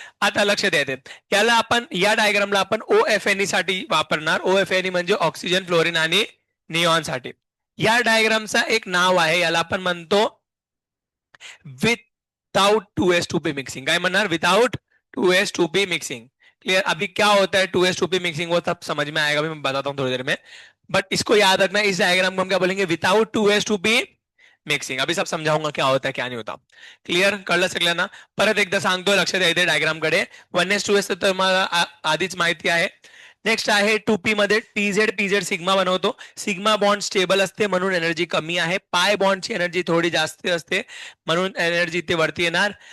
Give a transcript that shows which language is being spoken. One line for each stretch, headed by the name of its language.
Marathi: आता लक्ष द्यायचे, याला आपण या डायग्रामला आपण ओ एफ एन साठी वापरणार, ओ एफ एन म्हणजे ऑक्सिजन फ्लोरिन आणि निऑन साठी। या डायग्रामचा एक नाव आहे, याला आपण म्हणतो without to S to P mixing, काय म्हणणार, without to S to P mixing.
Hindi: Clear, अभी क्या होता है to S to P mixing, वो सब समझ में आएगा, अभी मैं बताता हूँ थोड़ी देर में। बट इसको याद रखना, इस डायग्राम को हम क्या बोलेंगे, without to S to P mixing. अभी सब समझाऊंगा क्या होता है क्या नहीं होता।
Marathi: क्लियर, कळलं सगळ्यांना। परत एकदा सांगतो, लक्ष द्यायचं डायग्राम कडे। वन एस टू एस तर तुम्हाला आधीच माहिती आहे। नेक्स्ट आहे टू पी मध्ये टीझेड पीझेड सिग्मा बनवतो, सिग्मा बॉन्ड स्टेबल असते म्हणून एनर्जी कमी आहे, पाय बॉन्डची एनर्जी थोडी जास्त असते म्हणून एनर्जी ते वरती येणार।